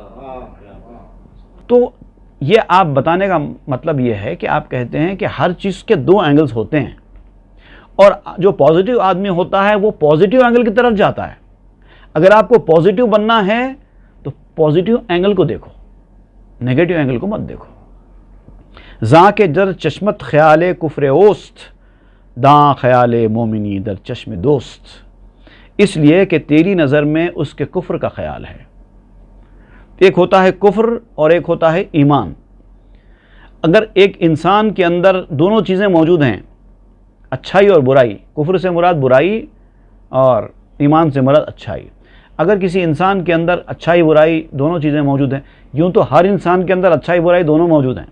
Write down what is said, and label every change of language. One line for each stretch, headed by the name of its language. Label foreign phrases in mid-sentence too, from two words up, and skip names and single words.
Urdu: تو یہ آپ بتانے کا مطلب یہ ہے کہ آپ کہتے ہیں کہ ہر چیز کے دو اینگلز ہوتے ہیں، اور جو پازیٹیو آدمی ہوتا ہے وہ
English: positive angle
Urdu: کی طرف جاتا ہے۔ اگر آپ کو پازیٹیو بننا ہے تو
English: positive angle
Urdu: کو دیکھو،
English: negative angle
Urdu: کو مت دیکھو۔
Persian: زاں کے در چشمت خیال کفر اوست، داں خیال مومنی در چشم دوست۔
Urdu: اس لیے کہ تیری نظر میں اس کے کفر کا خیال ہے۔ ایک ہوتا ہے کفر اور ایک ہوتا ہے ایمان۔ اگر ایک انسان کے اندر دونوں چیزیں موجود ہیں، اچھائی اور برائی، کفر سے مراد برائی اور ایمان سے مراد اچھائی، اگر کسی انسان کے اندر اچھائی برائی دونوں چیزیں موجود ہیں، یوں تو ہر انسان کے اندر اچھائی برائی دونوں موجود ہیں۔